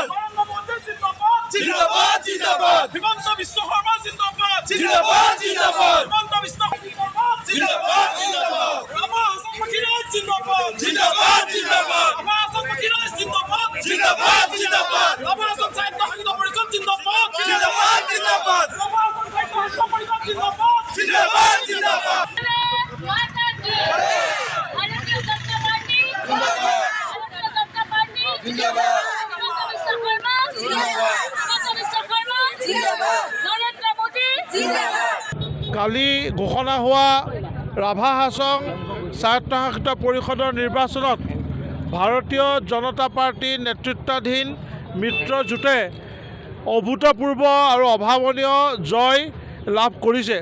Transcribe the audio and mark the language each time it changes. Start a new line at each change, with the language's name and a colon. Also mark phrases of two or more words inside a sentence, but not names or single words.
Hindi: नरेंद्र मोदी जिंदाबाद जिंदाबाद जिंदाबाद हिमंत बिश्व शर्मा जिंदाबाद जिंदाबाद जिंदाबाद हिमंत बिश्व जिंदाबाद जिंदाबाद जिंदाबाद रामा संगठन जिंदाबाद जिंदाबाद जिंदाबाद रामा संगठन जिंदाबाद जिंदाबाद जिंदाबाद रामा संगठन परिषद जिंदाबाद जिंदाबाद जिंदाबाद रामा संगठन परिषद जिंदाबाद जिंदाबाद जिंदाबाद माता की भारतीय जनता पार्टी भारतीय जनता पार्टी जिंदाबाद हिमंत बिश्व शर्मा जिंदाबाद हिमंत बिश्व शर्मा जिंदाबाद नरेंद्र मोदी जिंदाबाद
Assamese: কালি ঘোষণা হোৱা ৰাভা হাছং স্বায়ত্তশাসিত পৰিষদৰ নিৰ্বাচনত ভাৰতীয় জনতা পাৰ্টীৰ নেতৃত্বাধীন মিত্ৰজোঁটে অভূতপূৰ্ব আৰু অভাৱনীয় জয় লাভ কৰিছে।